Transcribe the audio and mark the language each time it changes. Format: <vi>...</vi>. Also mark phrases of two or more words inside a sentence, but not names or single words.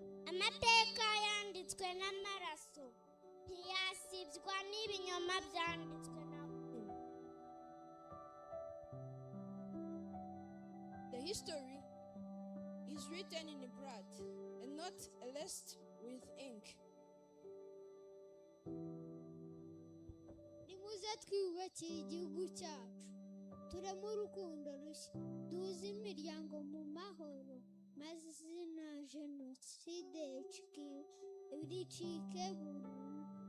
<rw>Amateka yanditswe n'amaraso, ntiyasibwa n'ibinyoma byanditswe na</rw> <en>The history is written in blood and not erased with ink.</en> <rw>Nimuze twiyubakire igihugu cyacu, tureme urukundo rushya, duhuze imiryango mu mahoro, maze izina Jenoside ricike burundu.</rw>